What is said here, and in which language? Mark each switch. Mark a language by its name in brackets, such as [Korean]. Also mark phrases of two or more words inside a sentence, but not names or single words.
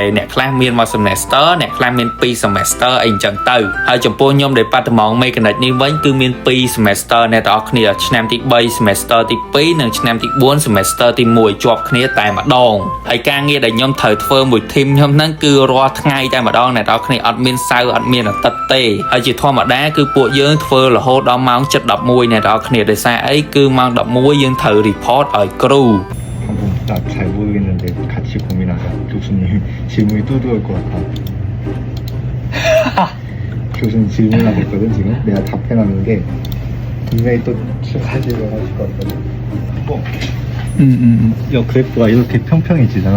[Khmer] អ្នកខ្លះមាន1 semester អ្នកខ្លះមាន2 semester អីអញ្ចឹងទៅហើយចំពោះខ្ញុំ [English] Department Mechanic [Khmer] នេះវិញគឺមាន2 semester អ្នកនរគ្នាឆ្នាំទី3 semester ទី2និងឆ្នាំទី4 semester ទី1ជាប់គ្នាតែម្ដងហើយការងារដែលខ្ញុំត្រូវធ្វើមួយ team ខ្ញុំហ្នឹងគឺរាល់ថ្ងៃតែម្ដងអ្នកនរគ្នាអត់មានសៅរ៍អត់មានអាទិត្យទេហើយជាធម្មតាគឺពួកយើងធ្វើរហូតដល់ម៉ោង 7:11 អ្នកនរគ្នាដោយសារអីគឺម៉ោង11យើងត្រូវ report ឲ្យគ្រូ [Korean] 나 잘 모르겠는데 같이 고민하자. 교수님 질문이 또 들어올 것 같아. 교수님 질문하고 있거든 지금. 내가 답해놨는 게 분명히 또 가지고 하실 것 같거든. 야 그래프가 이렇게 평평해지잖아.